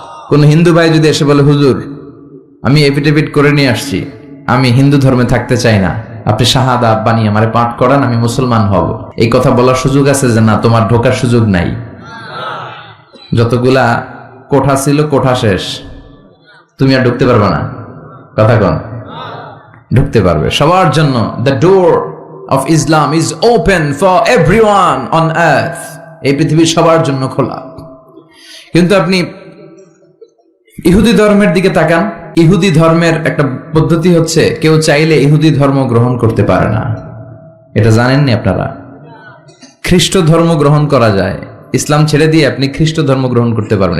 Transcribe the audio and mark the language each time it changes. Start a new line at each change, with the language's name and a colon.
Bangla: কোন হিন্দু ভাই যদি এসে বলে হুজুর আমি এফিডেভিট করে নিয়ে আসছি, আমি হিন্দু ধর্মে থাকতে চাই না, আপনি শাহাদাত বানিয়ে আমারে পাঠ করান, আমি মুসলমান হব, এই কথা বলার সুযোগ আছে? যে না, তোমার ঢোকার সুযোগ নাই। যতগুলা কোঠা ছিল কোঠা শেষ, তুমি আর ঢুকতে পারবে না। কথা কন। ঢুকতে পারবে সবার জন্য।
English: The door of Islam is open for everyone on earth.
Bangla: এই পৃথিবীর সবার জন্য খোলা। কিন্তু আপনি ইহুদি ধর্মের দিকে তাকান, ইহুদি ধর্মের একটা পদ্ধতি হচ্ছে কেউ চাইলে ইহুদি ধর্ম গ্রহণ করতে পারে না। এটা জানেননি আপনারা? খ্রিস্ট ধর্ম গ্রহণ করা যায়, ইসলাম ছেড়ে দিয়ে আপনি খ্রিস্ট ধর্ম গ্রহণ করতে পারবেন।